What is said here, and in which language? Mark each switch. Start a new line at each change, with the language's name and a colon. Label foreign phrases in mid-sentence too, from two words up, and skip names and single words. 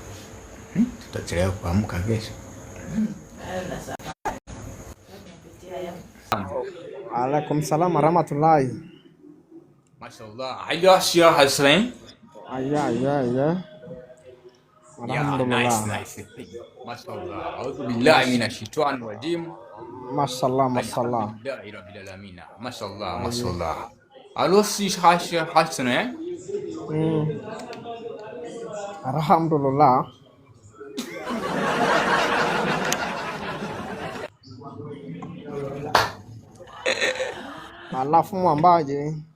Swahili: Tutachelewa kuamka kesho.
Arabic: وعليكم السلام ورحمة الله. ما شاء الله. هيا شيخ حسن. Ya.
English: Yeah, nice.
Arabic: Mashallah. أعوذ بالله من الشيطان الرجيم. Mashallah. الحمد لله رب العالمين. ما شاء الله. ألو شيخ حسن. Alhamdulillah.
Swahili: Alafu mwambaje?